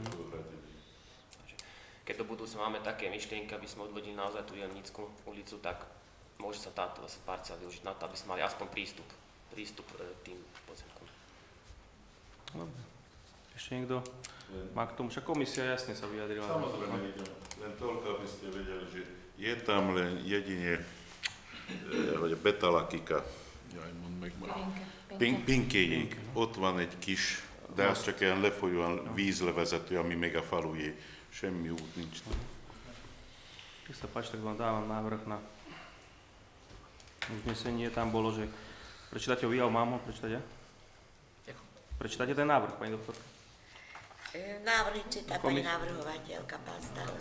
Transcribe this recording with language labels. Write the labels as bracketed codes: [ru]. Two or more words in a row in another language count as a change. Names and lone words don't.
[sk] Keď do budúca máme také myšlienky, aby sme odvodili naozaj tú Jelemnícku ulicu, tak môže sa táto parcela využiť na to, aby sme mali aspoň prístup tým pozemkom. Dobre. Ešte niekto má k tomu? Však komisia jasne sa vyjadrila. Samozrejme, len toľko, aby ste vedeli, že je tam len jedine [hu] betalakika, pinkéig, ott van egy kis, de az csak ilyen lefolyóan vízlevezető, ami még a falué. Semmi út nincs. [sk] Keď sa páči, tak vám dávam návrh na uznesenie. Tam bolo, že prečítate ho vy, ale mám ho prečítať ja? Prečítate ten návrh, pani doktorka? Návrhy číta pani navrhovateľka, pán starosta.